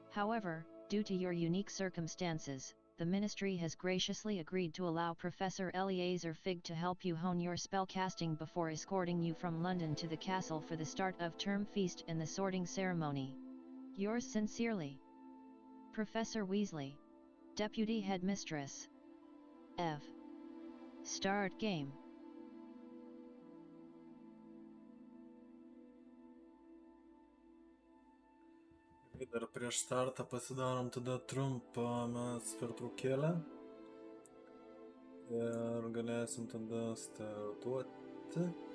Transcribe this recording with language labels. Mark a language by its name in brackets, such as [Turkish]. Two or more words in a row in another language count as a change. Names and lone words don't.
[English] However, due to your unique circumstances, the Ministry has graciously agreed to allow Professor Eleazar Fig to help you hone your spellcasting before escorting you from London to the castle for the start of term feast and the sorting ceremony. Yours sincerely, Professor Weasley, Deputy Headmistress. F. Start game. [Lithuanian] Dar prieš startą pasidarom tada trumpą mes pertraukėlę ir galėsim tada startuoti.